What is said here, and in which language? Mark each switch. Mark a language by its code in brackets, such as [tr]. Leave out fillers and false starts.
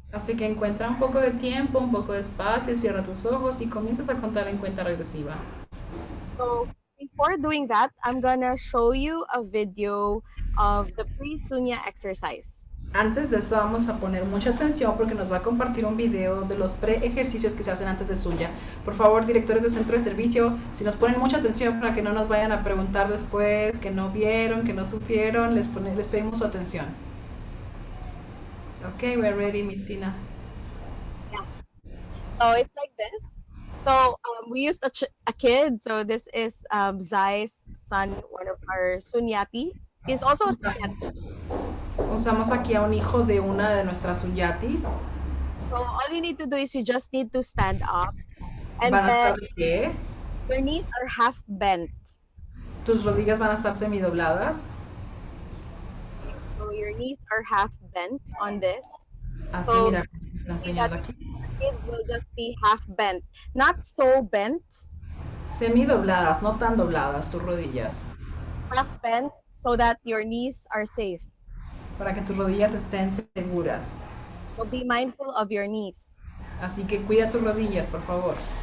[es] Así que encuentra un poco de tiempo, un poco de espacio, cierra tus ojos y comienzas a contar en cuenta regresiva. [en] So before doing that, I'm gonna show you a video of the pre-Sunya exercise. [es] Antes de eso vamos a poner mucha atención porque nos va a compartir un video de los pre-ejercicios que se hacen antes de Sunya. Por favor, directores de centro de servicio, si nos ponen mucha atención para que no nos vayan a preguntar después que no vieron, que no supieron, les pedimos su atención. [en] Okay, we're ready, Miss Tina. Yeah. So it's like this. So we used a kid. So this is Zai's son, one of our Sunyati. He's also a Sunyati. [es] Usamos aquí a un hijo de una de nuestras Sunyatis. [en] So all you need to do is you just need to stand up. And [es] ¿Van a [en] then [es] estar de qué? [en] your knees are half bent. [es] Tus rodillas van a estar semidobladas. [en] So your knees are half bent on this. [es] Así, [en] So, [es] mira, se está enseñando aquí. [en] The kid will just be half bent. Not so bent, [es] Semidobladas, no tan dobladas tus rodillas. [en] half bent so that your knees are safe. [es] Para que tus rodillas estén seguras. [en] So be mindful of your knees. [es] Así que cuida tus rodillas, por favor.